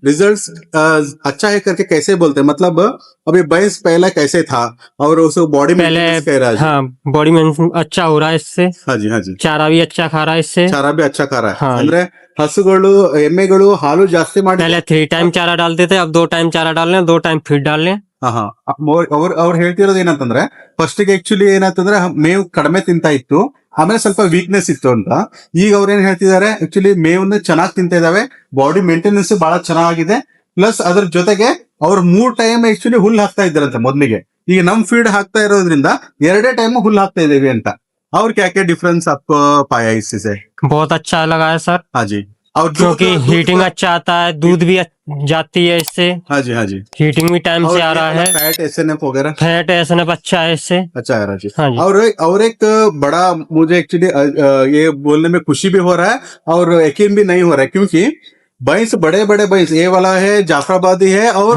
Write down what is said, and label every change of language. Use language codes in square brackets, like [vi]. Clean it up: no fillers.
[hi] Results अच्छा है करके कैसे बोलते हैं? मतलब अभी बैंस पहला कैसे था और उस बॉडी में पहले कह रहा है? हाँ, बॉडी में अच्छा हो रहा है इससे, हाँ जी हाँ जी. चारा भी अच्छा खा रहा है इससे। ಚಾರ ಬಿ ಅಚ್ಚ ಖಾರ हाँ। [kn] ಅಂದ್ರೆ ಹಸುಗಳು ಎಮ್ಮೆಗಳು ಹಾಲು ಜಾಸ್ತಿ ಮಾಡಿ [hi] पहले 3 टाइम चारा डालते थे, अब 2 टाइम चारा डाल रहे हैं, 2 टाइम फीड डाल रहे हैं। [kn] ಅವ್ರು ಹೇಳ್ತಿರೋದು ಏನಂತಂದ್ರೆ ಫಸ್ಟ್ ಗೆ ಆಕ್ಚುಲಿ ಏನಂತಂದ್ರೆ ಮೇವು ಕಡಿಮೆ ತಿಂತಾ ಇತ್ತು, ಆಮೇಲೆ ಸ್ವಲ್ಪ ವೀಕ್ನೆಸ್ ಇತ್ತು ಅಂತ. ಈಗ ಅವ್ರು ಏನ್ ಹೇಳ್ತಿದ್ದಾರೆ, ಆಕ್ಚುಲಿ ಮೇವನ್ನ ಚೆನ್ನಾಗಿ ತಿಂತಾ ಇದಾವೆ, ಬಾಡಿ ಮೇಂಟೆನೆನ್ಸ್ ಬಹಳ ಚೆನ್ನಾಗಿದೆ, ಪ್ಲಸ್ ಅದ್ರ ಜೊತೆಗೆ ಅವ್ರು 3 ಟೈಮ್ ಆಕ್ಚುಲಿ ಹುಲ್ಲು ಹಾಕ್ತಾ ಇದ್ದಾರಂತೆ ಮೊದಲಿಗೆ. ಈಗ ನಮ್ ಫೀಡ್ ಹಾಕ್ತಾ ಇರೋದ್ರಿಂದ ಎರಡೇ ಟೈಮ್ ಹುಲ್ಲು ಹಾಕ್ತಾ ಇದೀವಿ ಅಂತ. [hi] और क्या क्या डिफरेंस आपको पाया इससे? बहुत अच्छा लगा है सर। हाँ जी। और क्योंकि हीटिंग अच्छा आता है, दूध भी जाती है इससे। हाँ जी हाँ जी. हीटिंग भी टाइम से आ रहा है, फैट एसएनएफ वगैरह फैट एसएनएफ अच्छा है इससे। अच्छा है राजी. हाँ जी। और एक बड़ा मुझे एक्चुअली ये बोलने में खुशी भी हो रहा है और यकीन भी नहीं हो रहा है, क्योंकि भैंस बड़े बड़े भैंस ये वाला है, जाफराबादी है और